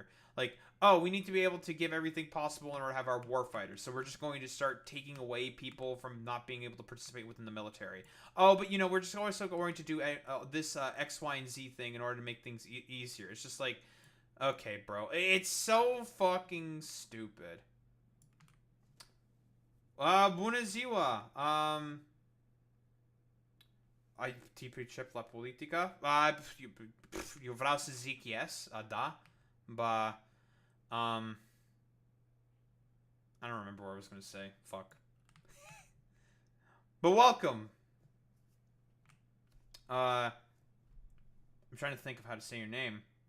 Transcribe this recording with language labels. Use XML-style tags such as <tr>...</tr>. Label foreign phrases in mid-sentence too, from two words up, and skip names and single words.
<en>Like, oh, we need to be able to give everything possible in order to have our warfighters, so we're just going to start taking away people from not being able to participate within the military. Oh, but, you know, we're just also going to do this X, Y, and Z thing in order to make things easier. It's just like, okay, bro. It's so fucking stupid.</en> <ro>Bună ziua. Ai pricep la politică? Eu vreau să zic yes, da,</ro> <en>but I don't remember what I was going to say. Fuck. But welcome. I'm trying to think of how to say your name.</en>